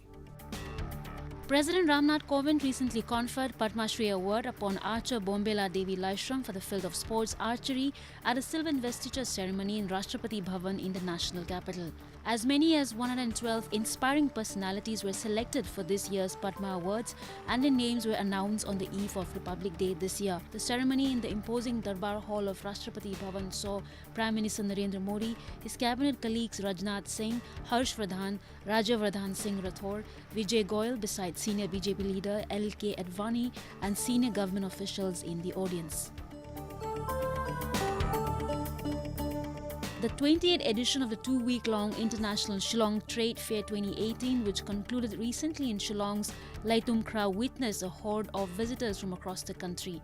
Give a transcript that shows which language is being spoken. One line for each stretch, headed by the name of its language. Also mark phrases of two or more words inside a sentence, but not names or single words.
English: President Ramnath Kovind recently conferred Padma Shri Award upon archer Bombela Devi Laishram for the field of sports archery at a silver investiture ceremony in Rashtrapati Bhavan in the national capital. As many as 112 inspiring personalities were selected for this year's Padma Awards and their names were announced on the eve of Republic Day this year. The ceremony in the imposing Darbar Hall of Rashtrapati Bhavan saw Prime Minister Narendra Modi, his cabinet colleagues Rajnath Singh, Harsh Vardhan, Rajyavardhan Singh Rathore, Vijay Goyal besides senior BJP leader L.K. Advani and senior government officials in the audience. The 28th edition of the 2-week-long International Shillong Trade Fair 2018, which concluded recently in Shillong's Laitum Kra, witnessed a horde of visitors from across the country.